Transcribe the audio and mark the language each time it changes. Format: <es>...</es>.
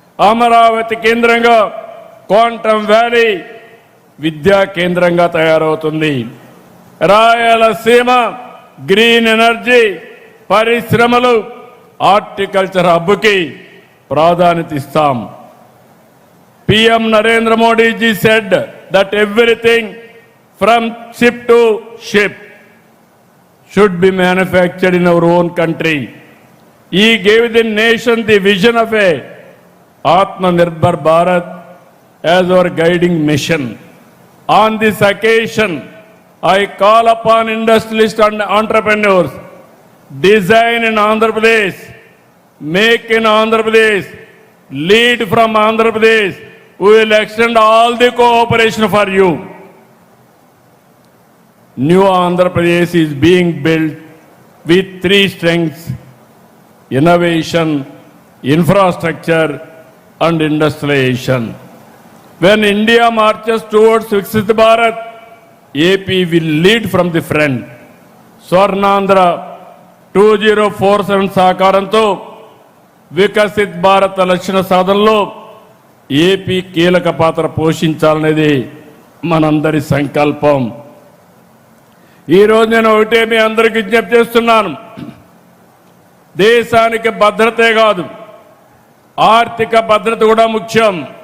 <te>అమరావతి కేంద్రంగా quantum valley విద్యా కేంద్రంగా తయారవుతుంది. రాయలసీమ గ్రీన్ ఎనర్జీ, పరిశ్రమలు, హార్టికల్చర్ హబ్కి ప్రాధాన్యత ఇస్తాం.</te> <en>PM Narendra Modi ji said that everything from ship to ship should be manufactured in our own country. He gave the nation the vision of a Atmanirbhar Bharat as our guiding mission. On this occasion, I call upon industrialists and entrepreneurs, design in Andhra Pradesh, make in Andhra Pradesh, lead from Andhra Pradesh. We will extend all the cooperation for you. New Andhra Pradesh is being built with 3 strengths: innovation, infrastructure, and industrialization. When India marches towards Viksit Bharat, AP will lead from the front.</en> <te>Swarnandhra 2047 సహకారంతో వికసిత్ భారత్ లక్ష్య సాధనలో AP కీలక పాత్ర పోషించాలనేది మనందరి సంకల్పం. ఈరోజు నేను ఒకటే మీ అందరికీ విజ్ఞప్తి చేస్తున్నాను. దేశానికి భద్రతే కాదు, ఆర్థిక భద్రత కూడా ముఖ్యం.</te>